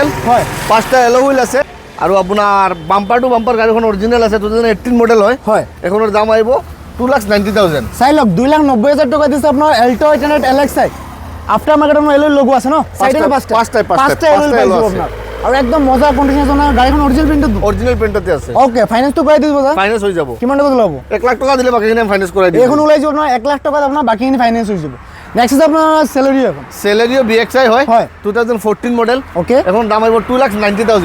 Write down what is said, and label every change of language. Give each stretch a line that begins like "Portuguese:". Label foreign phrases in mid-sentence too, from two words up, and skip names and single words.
Assamese: হয়
Bangla: 5টা এলো হুইল আছে, আর আপনার
English: bumper to bumper
Bangla: গাড়িখন অরিজিনাল আছে, 2018 মডেল হয়।
Assamese: হয়
Bangla: এখনের দাম আইব 2,90,000। চাই লওক 2,90,000 টাকা দিয়েছে আপনার এল্টো 800 LXI।
English: after market
Bangla: আপনার এলো লোগো আছে না সাইডে? না পাঁচটা এলো পাইছো আপনার।
Assamese: আৰু একদম মজা কণ্ডিশ্যন আছে আপোনাৰ গাড়ীখন অৰিজিনেল প্ৰিণ্টত অৰিজিনেল প্ৰিণ্টতে আছে ওকে ফাইনেন্সটো কৰাই দিব দাদা ফাইনেন্স হৈ যাব কিমান টকা ল'ব 1 লাখ টকা দিলে বাকিখিনি আমি ফাইনেন্স কৰাই দিম এইখন ওলাই যাব আপোনাৰ 1 লাখ টকাত আপোনাৰ বাকীখিনি ফাইনেন্স হৈ যাব নেক্সট আছে আপোনাৰ চেলেৰি এখন চেলেৰিও BXI হয় হয়। 2014 মডেল ওকে এখন দাম আহিব 2,90,000